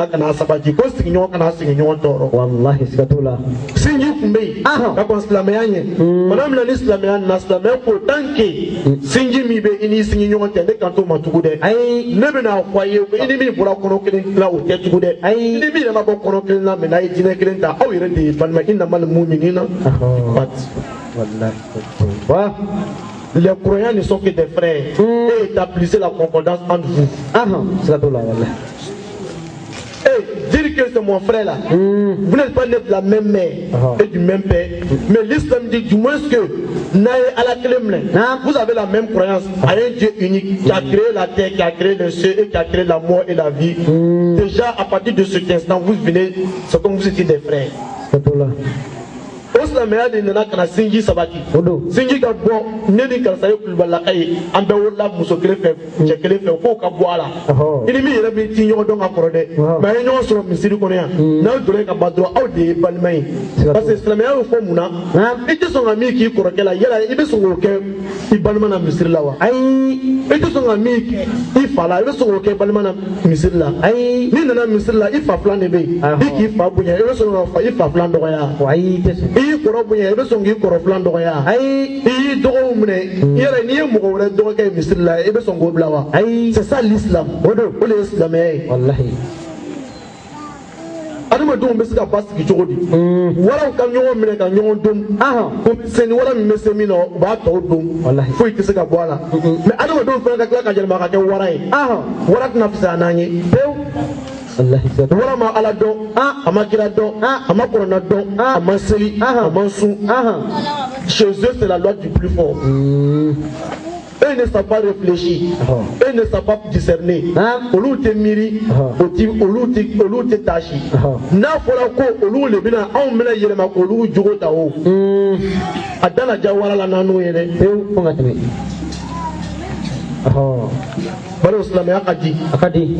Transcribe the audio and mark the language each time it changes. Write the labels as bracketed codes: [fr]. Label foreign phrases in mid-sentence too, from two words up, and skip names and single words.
[bm] ka na sabati ko sigiɲɔgɔn kana sigiɲɔgɔn tɔɔrɔ sinji kun bɛ yen ka kɔn silamɛya ɲɛ bana min na ni silamɛya nana silamɛya ko tant que sinji min bɛ i n'i sigiɲɔgɔn cɛ ne kan t'o ma tugun dɛ ne bɛna fɔ a ye i ni min bɔra kɔnɔ kelen tila o tɛ tugun dɛ i ni min yɛrɛ ma bɔ kɔnɔ kelen na mɛ n'a ye jinɛ kelen ta aw yɛrɛ de ye balima [ar] إنما المؤمنين [fr] les croyants ne sont que des frères et établissez la concordance entre vous. Et dire que c'est mon frère là, vous n'êtes pas né de la même mère et du même père, mais l'islam dit du moins que vous avez la même croyance à un Dieu unique qui a créé la terre, qui a créé le ciel et qui a créé la mort et la vie. Déjà à partir de cet instant, vous venez, c'est comme vous étiez des frères. [bm] Silamɛya de nana ka na sinji sabati sinji ka bɔ ne ni karisa ye kulubalaka ye an bɛɛ wolola muso kelen fɛ cɛ kelen fɛ k'o ka bɔ a la i ni min yɛrɛ bɛ ti ɲɔgɔn dɔn ka kɔrɔ dɛ mɛ a ye ɲɔgɔn sɔrɔ misiri kɔnɔ yan n'aw donna ka ban dɔrɔn aw de ye balima ye [fr] parce que [bm] silamɛya y'o fɔ mun na i tɛ sɔn ka min k'i kɔrɔkɛ la yala i bɛ sɔn k'o kɛ i balima na misiri la wa ayi i tɛ sɔn ka min kɛ i fa la i bɛ sɔn k'o kɛ i balima na misiri la ayi n'i nana misiri la i fa filan de bɛ yen i k'i fa bonya i bɛ sɔn ka i fa filan dɔgɔya ayi i kɔrɔ bonya i bɛ sɔn k'i kɔrɔ filan dɔgɔya ayi i y'i dɔgɔw minɛ yɛrɛ n'i ye mɔgɔ wɛrɛ dɔgɔkɛ ye misiri la i bɛ sɔn k'o bila wa ayi [fr] c'est ça l'islam [bm] o de ye silamɛya ye walahi adamadenw bɛ se ka ba sigi cogo di waraw ka ɲɔgɔn minɛ ka ɲɔgɔn don ko seni wara min bɛ se min na u b'a tɔw don foyi tɛ se ka bɔ a la mɛ adamadenw fana ka tila ka yɛlɛma ka kɛ wara ye wara tɛna fisaya n'an ye pewu wara ma ala dɔn a ma kira dɔn a ma kɔrɔna dɔn a ma seli a ma sun [fr] chez eux c'est la loi du plus fort. Eux ne savent pas réfléchir, eux ne savent pas discerner. [bm] Olu te miri, olu te tachi. N'a fɔra ko olu le bɛna anw bɛna yɛlɛma k'olu jogo ta o. A dana ja wara la n'an ye dɛ. Pewu fo ka tɛmɛ. Bari silamɛya ka di. A ka di.